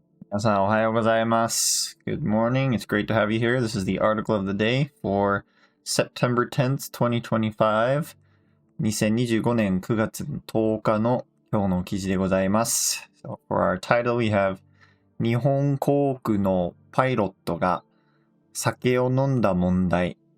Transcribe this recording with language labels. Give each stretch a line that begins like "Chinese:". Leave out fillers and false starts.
Japanese: 皆さんおはようございます。
English: Good morning. It's great to have you here. This is the article of the day for September 10th, 2025.
Japanese: 2025年9月10日の今日の記事でございます。
English: So for our title, we have
Japanese: 日本航空のパイロットが酒を飲んだ問題。